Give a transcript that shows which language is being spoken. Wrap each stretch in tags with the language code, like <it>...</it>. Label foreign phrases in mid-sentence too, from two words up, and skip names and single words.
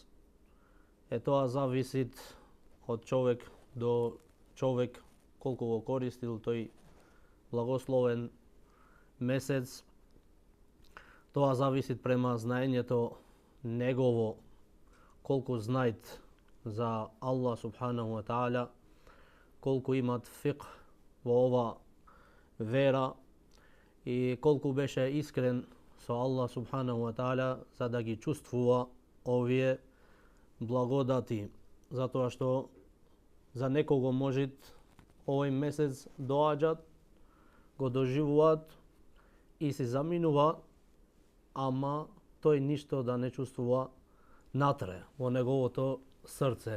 <mk>Тоа зависи од човек до човек колку го користил тој благословен месец. Тоа зависи према знаењето негово, колку знаат за Аллах</mk> <ar>سبحانه وتعالى,</ar> <mk>колку имат фиқх во ова вера и колку беше искрен со Аллах</mk> <ar>سبحانه وتعالى</ar> <mk>за да ги чувствува овие благодати, затоа што за некого може овој месец доаѓат, го доживуваат и се заминува, ама тој ништо да не чувствува натре во неговото срце.</mk>